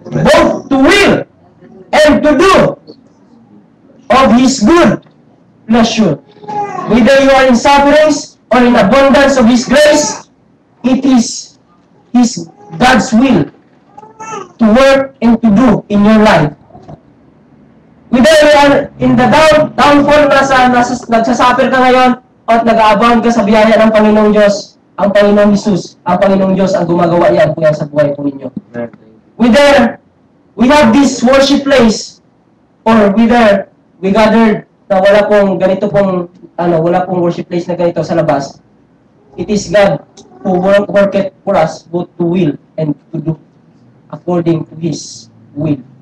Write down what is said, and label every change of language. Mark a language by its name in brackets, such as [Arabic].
[English] both to will and to do of his good pleasure. Whether you are in sufferings or in abundance of his grace, it is God's will to work and to do in your life. Whether you are in the downfall [Filipino] nagsasuffer ka ngayon at nag-aabangan ka sa biyaya ng Panginoong Diyos, ang Panginoong Jesus, ang Panginoong Diyos ang gumagawa yan po yan sa buhay po ninyo. [English] Whether we have this worship place or whether we gathered [Filipino] na wala pong ganito pong wala pong worship place na ganito sa labas, [English] it is God who worketh for us both to will and to do according to his will.